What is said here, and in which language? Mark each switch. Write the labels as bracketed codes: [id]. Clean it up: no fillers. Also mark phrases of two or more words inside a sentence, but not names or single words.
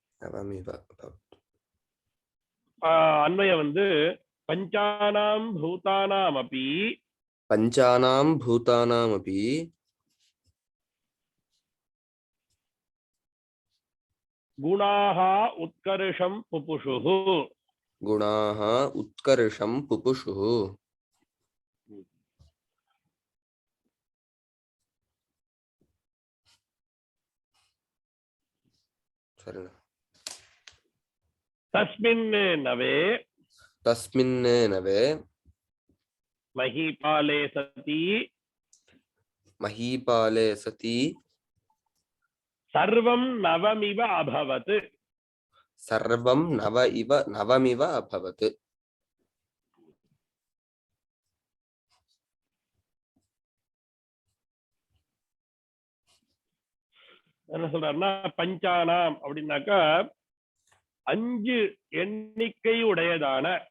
[sa] அன்வயம் வந்து पञ्चानां भूतानामपि गुणाः उत्कर्षं पुपुषुः. तस्मिन् नवे महीपाले सति सर्वं नवमिव अभवत्. [ta] என்ன சொல்றாருன்னா, பஞ்சானாம் அப்படின்னாக்கா 5 எண்ணிக்கை உடையதான